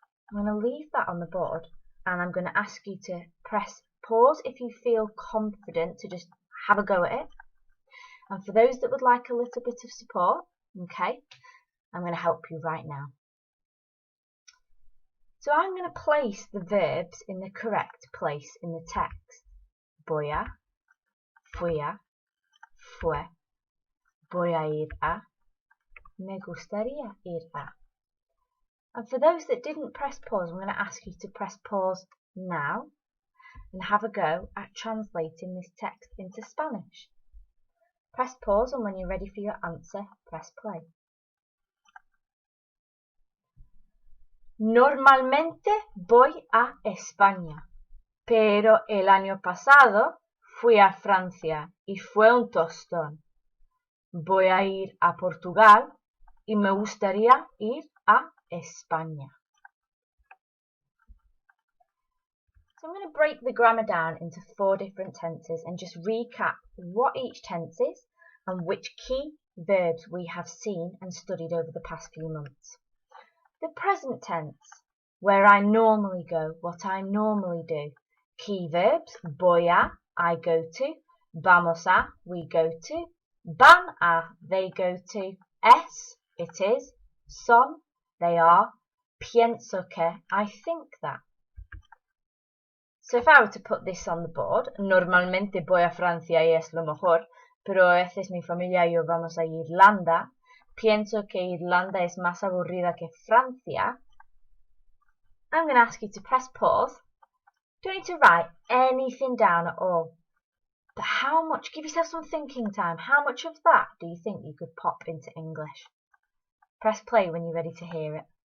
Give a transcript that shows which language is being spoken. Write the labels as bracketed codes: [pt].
[en] I'm going to leave that on the board and I'm going to ask you to press pause if you feel confident to just have a go at it. And for those that would like a little bit of support, okay, I'm going to help you right now. So I'm going to place the verbs in the correct place in the text. [es] Voy a, fui a, fue, voy a ir a, me gustaría ir a. [en] And for those that didn't press pause, I'm going to ask you to press pause now and have a go at translating this text into Spanish. Press pause and when you're ready for your answer, press play. [es] Normalmente voy a España, pero el año pasado fui a Francia y fue un tostón. Voy a ir a Portugal y me gustaría ir a España. [en] So I'm going to break the grammar down into 4 different tenses and just recap what each tense is and which key verbs we have seen and studied over the past few months. The present tense, where I normally go, what I normally do. Key verbs, [es] voy a, [en] I go to, [es] vamos a, [en] we go to, [es] van a, [en] they go to, es, it is, son, they are, [es] pienso que, [en] I think that. So if I were to put this on the board, [es] normalmente voy a Francia y es lo mejor, pero a veces mi familia y yo vamos a Irlanda, pienso que Irlanda es más aburrida que Francia. [en] I'm going to ask you to press pause. You don't need to write anything down at all. But how much, give yourself some thinking time, how much of that do you think you could pop into English? Press play when you're ready to hear it.